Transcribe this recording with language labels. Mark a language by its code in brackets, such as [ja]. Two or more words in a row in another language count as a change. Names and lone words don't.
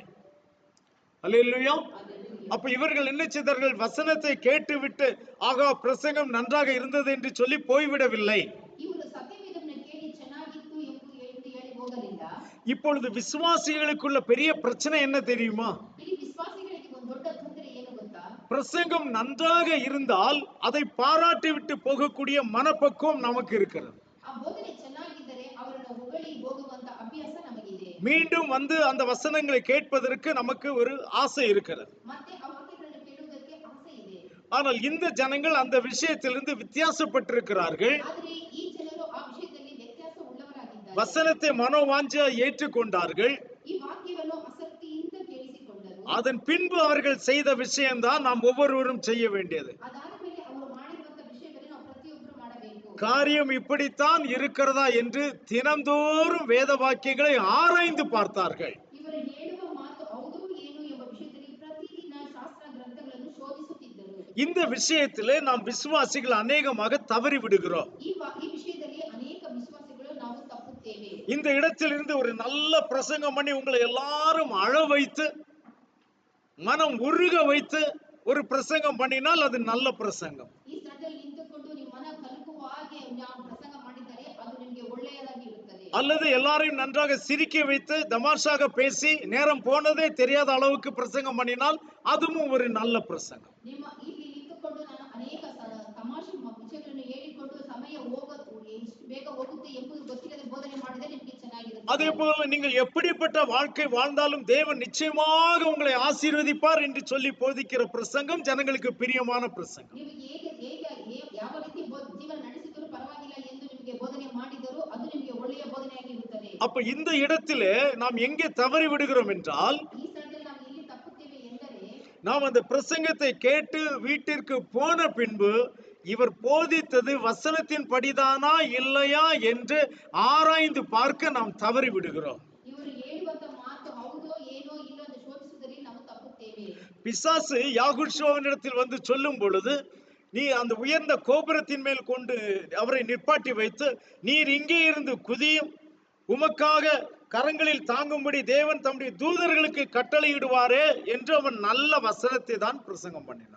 [ta] அல்லேலூயா. அப்ப இவர்கள் என்ன செய்தார்கள்? வசனத்தை கேட்டுவிட்டு ஆகா பிரசங்கம் நன்றாக இருந்தது என்று சொல்லி போய்விடவில்லை. [kn] ಇವರು ಸತ್ಯವೇದವನ್ನು ಕೇಳಿ ಚೆನ್ನಾಗಿತ್ತು ಎಂದು ಹೇಳಿ ಹೋಗಲಿಲ್ಲ. [ta] இப்பொழுது விசுவாசிகளுக்குள்ள பெரிய பிரச்சனை என்ன தெரியுமா? [kn] ಇಲ್ಲಿ ವಿಶ್ವಾಸಿಗಳಿಗೆ ಒಂದು ದೊಡ್ಡ ತೊಂದರೆ ಏನು ಗೊತ್ತಾ? [ta] பிரசங்கம் நன்றாக இருந்தால் அதை பாராட்டி விட்டு போகக்கூடிய மனப்பக்குவம் நமக்கு இருக்கிறது. [kn] ಆ ಬೋಧನೆ ಚೆನ್ನಾಗಿದ್ದರೆ ಅವರನ್ನು ಹೊಗಳಿ ಹೋಗುವಂತ ಅಭ್ಯಾಸ ನಮಗಿದೆ. [ta] மீண்டும் வந்து அந்த வசனங்களை கேட்பதற்கு நமக்கு ஒரு ஆசை இருக்கிறது. [kn] ಮತ್ತೆ ಆ ವಾಕ್ಯಗಳನ್ನು ಕೇಳುವುದಕ್ಕೆ ಆಸೆ ಇದೆ. [ta] ஆனால் இந்த ஜனங்கள் அந்த விஷயத்திலிருந்து வித்தியாசப்பட்டிருக்கிறார்கள். [kn] ಆದರೆ ಈ ಜನರು ಆ ವಿಷಯದಲ್ಲಿ ವ್ಯತ್ಯಾಸ ಉಳ್ಳವರಾಗಿದ್ದಾರೆ. [ta] வசனத்தை மனோவாஞ்சையாய் ஏற்றுக்கொண்டார்கள். [kn] ಈ ವಾಕ್ಯವನ್ನು ಆಸಕ್ತಿಯಿಂದ ಕೇಳಿಸಿಕೊಂಡರು. [ta] அதன் பின்பு அவர்கள் செய்த விஷயம்தான் நாம் ஒவ்வொருவரும் செய்ய வேண்டியது. [kn] ಅದಾದ ಮೇಲೆ ಅವರು ಮಾಡಿರುವಂತ ವಿಷಯವನ್ನು ನಾವು ಪ್ರತಿಯೊಬ್ಬರು ಮಾಡಬೇಕು. [ta] காரியம் இப்படித்தான் இருக்கிறதா என்று தினந்தோறும் வேத வாக்கியங்களை ஆராய்ந்து பார்த்தார்கள். [kn] ಇವರು ಹೇಳುವ ಮಾತು ಹೌದು ಏನು ಎಂಬ ವಿಷಯದಲ್ಲಿ ಪ್ರತಿದಿನ ಶಾಸ್ತ್ರ ಗ್ರಂಥಗಳನ್ನು ಶೋಧಿಸುತ್ತಿದ್ದರು. [ta] இந்த விஷயத்திலே நாம் விசுவாசிகள் அநேகமாக தவறி விடுகிறோம். [kn] ಈ ವಿಷಯದಲ್ಲಿ ಅನೇಕ ವಿಶ್ವಾಸಿಗಳು ನಾವು ತಪ್ಪುತ್ತೇವೆ. [ta] இந்த இடத்திலிருந்து ஒரு நல்ல பிரசங்கம் பண்ணி உங்களை எல்லாரும் அழ வைத்து மனம் உருக வைத்து ஒரு பிரசங்கம் பண்ணினால் அது நல்ல பிரசங்கம். [kn] ಈ ಸ್ಥಳದಲ್ಲಿ ನಿಂತುಕೊಂಡು ನಿಮ್ಮ ಮನ ಕಲಕುವ ಹಾಗೆ ನಾವು ಪ್ರಸಂಗ ಮಾಡಿದರೆ ಅದು ನಿಮಗೆ ಒಳ್ಳೆಯದಾಗಿ ಇರುತ್ತದೆ. [ta] அல்லது எல்லாரையும் நன்றாக சிரிக்க வைத்து தமாஷாக பேசி நேரம் போனதே தெரியாத அளவுக்கு பிரசங்கம் பண்ணினால் அதுவும் ஒரு நல்ல பிரசங்கம். [kn] ನಿಮ್ಮ ಇಲ್ಲಿ ನಿಂತುಕೊಂಡು ನಾನು ಅನೇಕ ತಮಾಷೆ ವಿಷಯಗಳನ್ನು ಹೇಳಿಕೊಂಡು ಸಮಯ ಎಷ್ಟು ಬೇಗ ಹೋಗುತ್ತೆ ಎಂಬುದು ಗೊತ್ತಿಲ್ಲದೆ ಬೋಧನೆ ಮಾಡಿದರೆ ನಿಮಗೆ ಚೆನ್ನಾಗಿರುತ್ತೆ. [ta] அதே போல நீங்கள் எப்படிப்பட்ட வாழ்க்கை வாழ்ந்தாலும் தேவன் நிச்சயமாக உங்களை ஆசீர்வதிப்பார் என்று சொல்லி போதிக்கிற பிரசங்கம் ஜனங்களுக்கு பிரியமான பிரசங்கம். [kn] ನೀವು ಯಾವ ರೀತಿ ಜೀವನ ನಡೆಸಿದರೂ ಪರವಾಗಿಲ್ಲ ಎಂದು ನಿಮಗೆ ಬೋಧನೆ ಮಾಡಿದರೂ ಅದು ನಿಮಗೆ ಒಳ್ಳೆಯ ಬೋಧನೆಯಾಗಿರುತ್ತದೆ. [ta] அப்ப இந்த இடத்திலே நாம் எங்கே தவறி விடுகிறோம் என்றால் [kn] ಈ ಸ್ಥಳದಲ್ಲಿ ನಾವು ಎಲ್ಲಿ ತಪ್ಪುತ್ತೇವೆ ಎಂದರೆ [ta] நாம் அந்த பிரசங்கத்தை கேட்டு வீட்டிற்கு போன பின்பு இவர் போதித்தது வசனத்தின் படிதானா இல்லையா என்று ஆராய்ந்து பார்க்க நாம் தவறி விடுகிறோம். [kn] ಇವರು ಹೇಳುವಂತ ಮಾತು ಹೌದೋ ಏನೋ ಇಲ್ಲೋ ಅಂತ ಶೋಧಿಸುವುದರಲ್ಲಿ ನಾವು ತಪ್ಪುತ್ತೇವೆ. [ta] பிசாசு யாகுஷோவனிடத்தில் வந்து சொல்லும் பொழுது, நீ அந்த உயர்ந்த கோபுரத்தின் மேல் கொண்டு அவரை நிற்பாட்டி வைத்து, நீர் இங்கே இருந்து குதியும், உமக்காக கரங்களில் தாங்கும்படி தேவன் தம்முடைய தூதர்களுக்கு கட்டளையிடுவாரே என்று அவன் நல்ல வசனத்தை தான் பிரசங்கம் பண்ணினான்.